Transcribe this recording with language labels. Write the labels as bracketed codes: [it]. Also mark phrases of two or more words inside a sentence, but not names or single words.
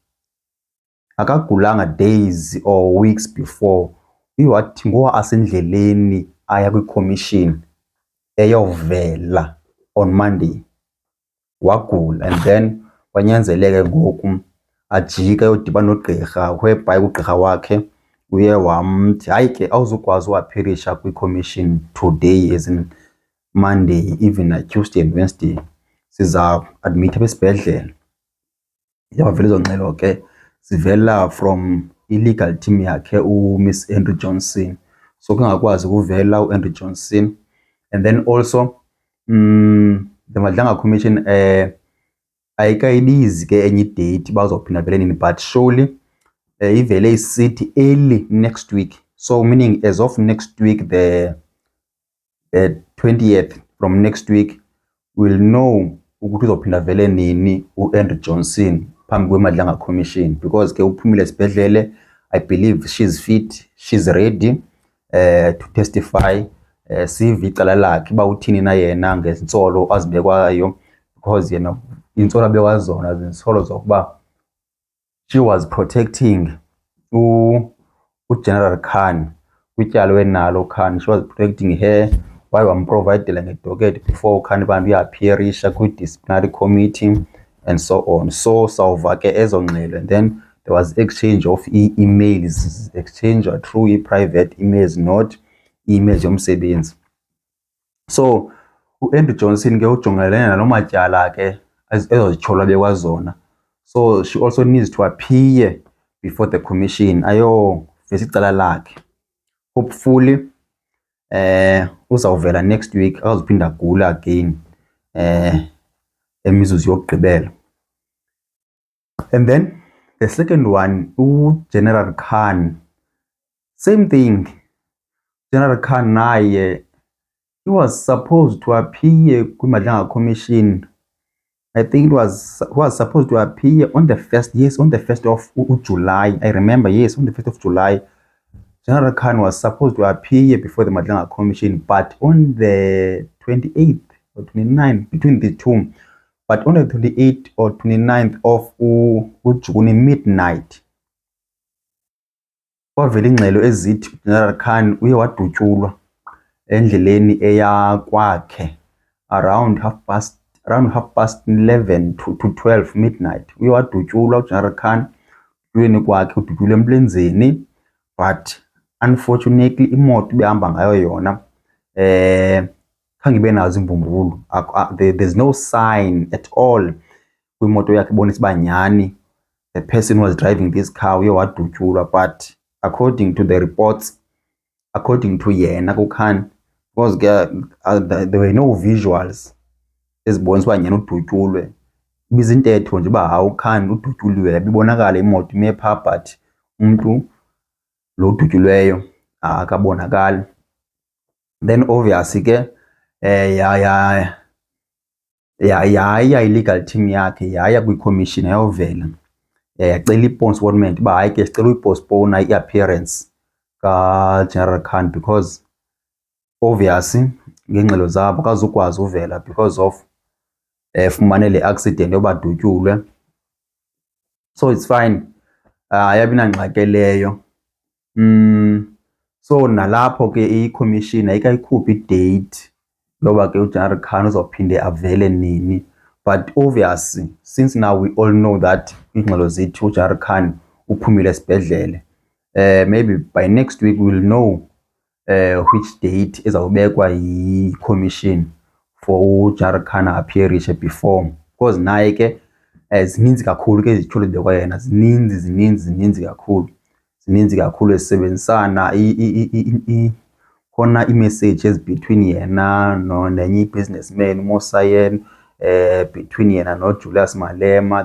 [en] Akagulanga days or weeks before. [xh] Iwathi ngoba asendleleni aya kwi-commission eyovela [en] on Monday [xh] wagula, [en] and then [xh] kwanyanzeleke ngoku ajike yodibana nogqirha, whereby ugqirha wakhe uye wamthi hayi ke awuzukwazi uappearisha kwi-commission [en] today, as in Monday, even Tuesday and Wednesday [xh] siza admit esibhedlele. Yavela izo ngxelo ke zivela [en] from illegal team [xh] yakhe Miss Henry Johnson. So kungakwazi ukuvela Henry Johnson. [en] And then also the Madlanga Commission [xh] ayikayibizi ke enye date bazophinda vele nini, [en] but surely [xh] ivele isithi [en] early next week. So meaning as of next week, the 20th, from next week we'll know [xh] ukuthi uzophinda vele nini Henry Johnson phambi kweMadlanga Commission, [en] because [xh] ke uphumile esibhedlele. [en] I believe she's fit, she's ready to testify. [xh] Sive icala lakhe ba uthini na yena ngezinsolo azibekwayo, because yena insolo abekwa zona zinsolo zokuba [en] she was protecting [xh] uGeneral Khan kwityalo enalo Khan. [en] She was protecting her while [xh] wamprovidela ngedocket [en] before [xh] Khan bantu uappearisha kwi-disciplinary committee [en] and so on. [xh] So sawuva ke ezo ngxelo, [en] and then there was exchange of emails, exchange through private emails, not emails yomsebenzi. [xh] So uAndrew Johnson ke ujongelene nalomatyala ke ezozityholwa bekwazona. [en] So she also needs to appear before the commission, [xh] ayo uveze icala lakhe. Hopefully uzawuvela [en] next week [xh] akazuphinda agula again emizuzu yokugqibela. [en] And then the second one, General Khan, same thing. General Khan naye, he was supposed to appear kwiMadlanga Commission. I think he was supposed to appear on the 1st of July. I remember, yes, on the 1st of July. General Khan was supposed to appear before the Madlanga Commission, but on the 28th or 29th, between the two, but on the 28th or 29th of June midnight, [xh] kwavela ingxelo ezithi General Khan uye wadutyulwa endleleni eya kwakhe [en] around half past 11 to 12 midnight. [xh] Uye wadutyulwa uGeneral Khan udutywulweni kwakhe, udutyulwe emlenzeni, [en] but unfortunately [xh] imoto behamba ngayo yona khange ibe nazo imbumbulu. [en] There's no sign at all [xh] kwimoto yakhe bonisa uba nyhani [en] the person who was driving this car [xh] uye wadutyulwa. [en] But according to the reports, according to [xh] yena kuKhan, [en] because there were no visuals [xh] ezibonisa uba nyhani udutyulwe. Ibizintetho nje uba hawu uKhan udutyuliwe, ibonakala imoto ime phaa but umntu lo udutyulweyo akabonakali. [en] Then obviously [xh] ke yaya i-legal team yakhe yaya kwi-commission yayovela yacela i-postponement uba hayi ke sicela uyipostpone i-appearance kaGeneral Khan [en] because obviously [xh] ngengxelo zabo akazukwazi uvela [en] because of [xh] fumane le accident yoba dutyulwe. [en] So it's fine, [xh] ayabi nangxaki leyo. So nalapho ke i-commission ayikayikhuphi i-date yoba ke uGeneral Khan uzawuphinde avele nini. [en] But obviously since now we all know that [xh] ingxelo zithi uGeneral Khan uphumile esibhedlele, [en] maybe by next week we'll know which date [xh] ezawubekwa yi-commission for uGeneral Khan appearishe [en] before, because [xh] naye ke zininzi kakhulu ke izithulo ezibekwa yena, zininzi kakhulu ezisebenzisana khona i-message between yena nenye i-businessman uMosayen, between yena noJulius Malema.